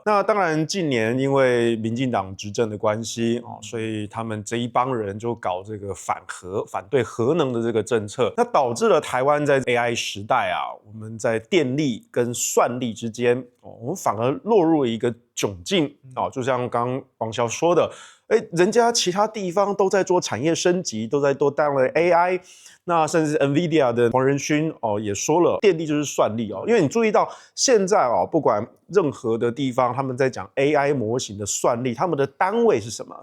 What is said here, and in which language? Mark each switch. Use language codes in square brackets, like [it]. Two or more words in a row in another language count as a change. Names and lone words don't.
[zh] 那當然近年因為民進黨執政的關係所以他們這一幫人就搞這個反對核能的這個政策，那導致了台灣在 AI 時代我們在電力跟算力之間我們反而落入了一個窘境就像剛剛王驍說的，人家其他地方都在做產業升級，都在做大量的 AI， 那甚至 NVIDIA 的黄仁勳也說了，電力就是算力因為你注意到現在不管任何的地方，他們在講 AI 模型的算力，他們的單位是什麼？